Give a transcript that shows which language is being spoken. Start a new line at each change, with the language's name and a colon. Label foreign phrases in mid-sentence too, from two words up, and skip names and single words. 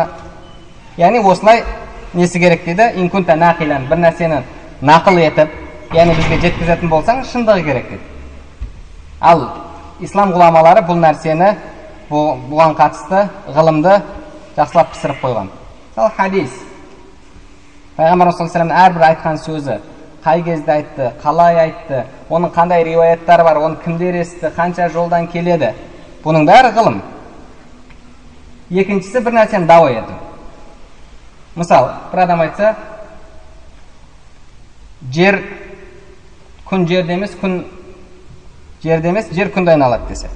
Kazakh: Яғни осылай несі керек дейді?
Arabic: إن كنت ناقلا,
Kazakh: бір нәрсені нақыл етіп, яғни бізге жеткізетін болсаң, шындығы керек дейді. Ал ислам ғұламалары бұл нәрсені, бұған қатысты ғылымды жақсылап пісіріп қойған. Мысалы хадис. Пайғамбар
Arabic: صلى الله عليه وسلم
Kazakh: әрбір айтқан сөзі қай кезде айтты, қалай айтты, оның қандай риуаяттары бар, оны кімдер естіді, қанша жолдан келеді. Бұның бәрі ғылым. Екіншісі бір нәрсені дауа ету. Мысалы, бір адам айтса, жер күн жерде емес, күн жерде емес, жер күнді айналады десе.